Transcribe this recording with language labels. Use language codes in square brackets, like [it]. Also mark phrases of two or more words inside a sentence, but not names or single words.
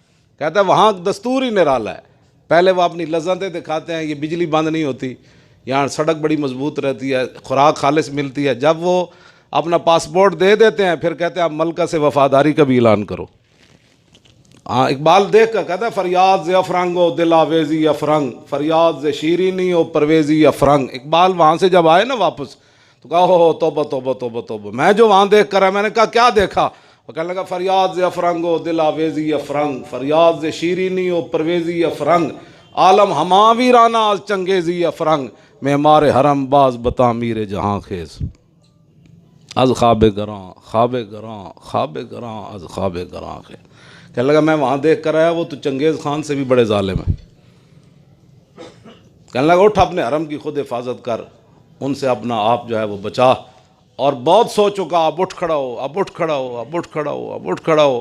[ur] کہتا ہے وہاں دستور ہی نرالا ہے، پہلے وہ اپنی لذتیں دکھاتے ہیں، یہ بجلی بند نہیں ہوتی، یہاں سڑک بڑی مضبوط رہتی ہے، خوراک خالص ملتی ہے۔ جب وہ اپنا پاسپورٹ دے دیتے ہیں پھر کہتے ہیں اب ملکہ سے وفاداری کا بھی اعلان کرو۔ ہاں اقبال دیکھ کر کہتا ہے [fa] فریاد ز افرنگ و دل آویزی افرنگ، فریاد ز شیرینی و پرویزی افرنگ۔ [ur] اقبال وہاں سے جب آئے نا واپس تو کہا ہو توبہ توبہ توبہ توبہ، میں جو وہاں دیکھ کر ہے، میں نے کہا کیا دیکھا؟ وہ کہنے لگا [fa] فریاد ز افرنگ و دل آویزی افرنگ، فریاد ز شیرینی و پرویزی افرنگ، عالم ہما ویرانہ از چنگیزی افرنگ، معمار حرم باز بتعمیر جہاں خیز، از خواب گراں خواب گراں خواب گراں از خواب گراں خیز۔ [ur] کہنے لگا میں وہاں دیکھ کر آیا، وہ تو چنگیز خان سے بھی بڑے ظالم ہیں۔ کہنے لگا اٹھ اپنے حرم کی خود حفاظت کر، ان سے اپنا آپ جو ہے وہ بچا، اور بہت سو چکا، اب اٹھ کھڑا ہو اب اٹھ کھڑا ہو اب اٹھ کھڑا ہو اب اٹھ کھڑا ہو۔